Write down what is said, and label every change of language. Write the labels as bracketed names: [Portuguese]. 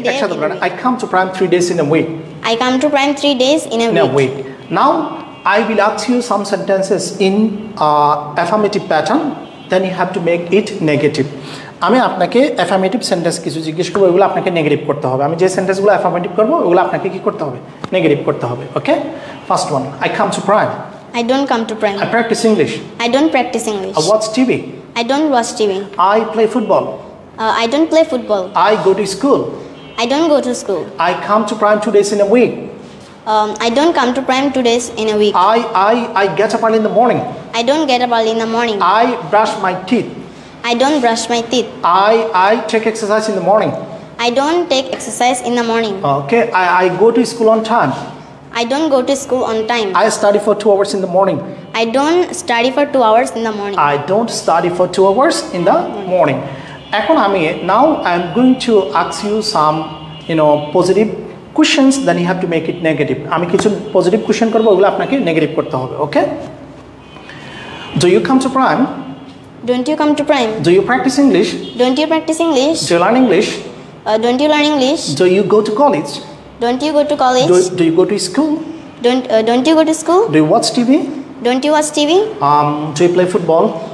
[Bangla] একসাথে বলেন, [English] I come to prime 3 days in a week. I come to prime 3 days in a week. Now I will ask you some sentences in affirmative pattern. Then you have to make it negative. [Bangla] আমি আপনাকে affirmative sentence কিছু জিজ্ঞেস করব, ওগুলো আপনাকে negative করতে হবে। আমি যে সেন্টেন্সগুলো অ্যাফার্মেটিভ করব ওগুলো আপনাকে কি করতে হবে? নেগেটিভ করতে হবে। ওকে? [English] First one, I come to prime. I don't come to prime. I practice English. I don't practice English. I watch TV. I don't watch TV. I play football. I don't play football. I go to school. I don't go to school. I come to prime 2 days in a week. I don't come to prime 2 days in a week. I get up early in the morning. I don't get up early in the morning. I brush my teeth. I don't brush my teeth. I take exercise in the morning. I don't take exercise in the morning. Okay, I go to school on time. I don't go to school on time. I study for 2 hours in the morning. I don't study for 2 hours in the morning. I don't study for 2 hours in the morning. [Bangla] এখন [English] now I am going to ask you some positive questions, then you have to make it negative. [Bangla] আমি কিছু positive question করব, ওগুলো আপনাকে negative করতে হবে। [English] Okay? Do you come to prime? Don't you come to prime? Do you practice English? Don't you practice English? Do you learn English? Don't you learn English? Do you go to college? Don't you go to college? Do you go to school? Don't you go to school? Do you watch TV? Don't you watch TV? Do you play football?